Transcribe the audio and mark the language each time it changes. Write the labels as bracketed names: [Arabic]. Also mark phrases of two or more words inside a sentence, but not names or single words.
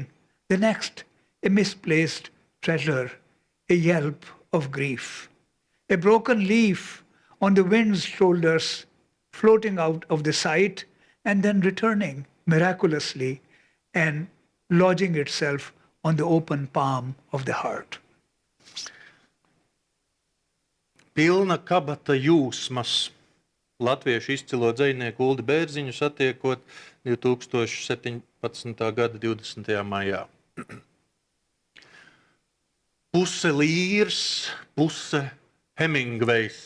[English] The next, a misplaced treasure, a yelp of grief. A broken leaf on the wind's shoulders, floating out of the sight and then returning miraculously and lodging itself on the open palm of the heart. [Latvian] Pilna kabata jūsmas. Latviešu izcilo dzejnieku Uldi Bērziņu satiekot 2017. gada 20. maijā. Puse Līrs, puse Hemingvejs.